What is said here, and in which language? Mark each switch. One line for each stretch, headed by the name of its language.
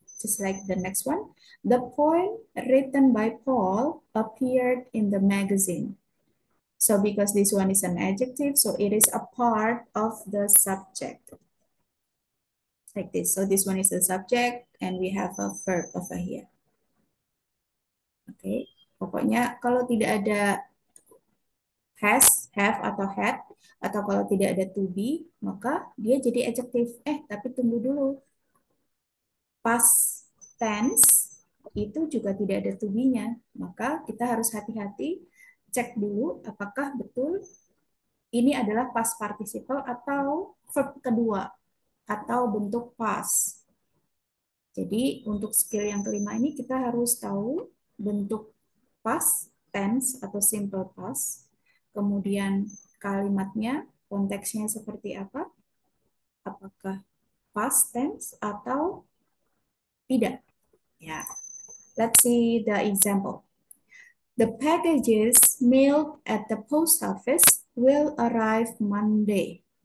English: Just like the next one, the poem written by Paul appeared in the magazine. So because this one is an adjective, so it is a part of the subject. Like this. So this one is the subject and we have a verb over here. Oke. Okay.
Indonesian: Pokoknya kalau tidak ada has, have, atau had, atau kalau tidak ada to be, maka dia jadi adjective. Tapi tunggu dulu. Past tense itu juga tidak ada to be-nya. Maka kita harus hati-hati cek dulu apakah betul ini adalah past participle atau verb kedua atau bentuk past. Jadi untuk skill yang kelima ini kita harus tahu bentuk past tense atau simple past, kemudian kalimatnya, konteksnya seperti apa, apakah past tense atau tidak. Ya,
English: let's see the example. The packages mailed at the post office will arrive Monday.